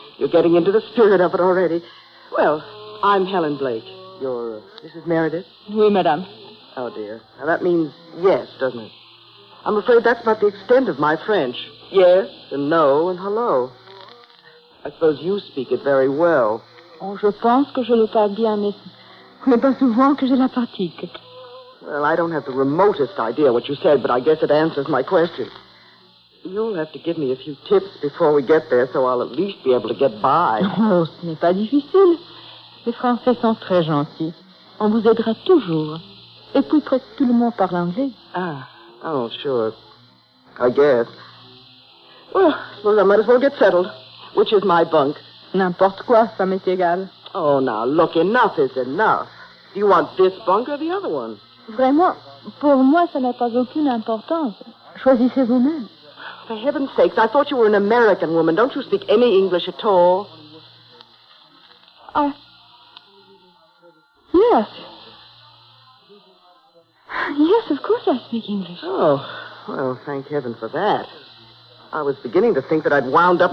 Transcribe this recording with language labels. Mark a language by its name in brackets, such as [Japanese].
[English] You're getting into the spirit of it already. Well, I'm Helen Blake. You're Mrs. Meredith? [French] Oui, madame. [English] Oh, dear. Now, that means yes, doesn't it? I'm afraid that's about the extent of my French. Yes and no and hello. I suppose you speak it very well. [French] Oh, je pense que je le parle bien, mais pas souvent que j'ai la fatigue. [English] Well, I don't have the remotest idea what you said, but I guess it answers my question. You'll have to give me a few tips before we get there, so I'll at least be able to get by. [French] Oh, ce n'est pas difficile. Les Français sont très gentils. On vous aidera toujours. Et puis presque tout le monde parle anglais. [English] Ah, oh, sure. I guess. Well, I suppose I might as well get settled. Which is my bunk? [French] N'importe quoi, ça m'est égal. [English] Oh, now, look, enough is enough. Do you want this bunk or the other one? [French] Vraiment, pour moi, ça n'a pas aucune importance. Choisissez vous-même. [English] For heaven's sakes, I thought you were an American woman. Don't you speak any English at all? Yes. Yes, of course I speak English. Oh, well, thank heaven for that. I was beginning to think that I'd wound up...